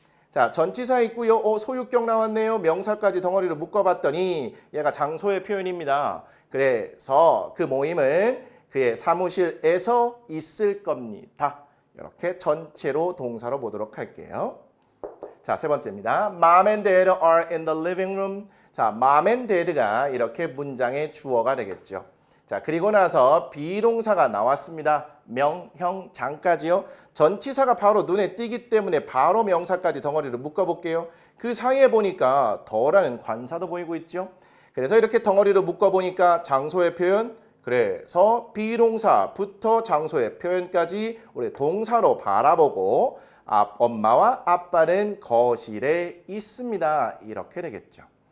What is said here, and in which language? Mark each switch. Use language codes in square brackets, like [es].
[ko] 자, 전치사 있고요. 소유격 나왔네요. 명사까지 덩어리로 묶어봤더니 얘가 장소의 표현입니다. 그래서 그 모임은 그의 사무실에서 있을 겁니다. 이렇게 전체로 동사로 보도록 할게요. 자, 세 번째입니다. [en] Mom and Dad are in the living room. [ko] 자, Mom and Dad가 이렇게 문장의 주어가 되겠죠. 자, 그리고 나서 비동사가 나왔습니다. 명형 장까지요. 전치사가 바로 눈에 띄기 때문에 바로 명사까지 덩어리로 묶어볼게요. 그 사이에 보니까 더라는 관사도 보이고 있죠. 그래서 이렇게 덩어리로 묶어보니까 장소의 표현, 그래서 비동사부터 장소의 표현까지 우리 동사로 바라보고 엄마와 아빠는 거실에 있습니다. 이렇게 되겠죠.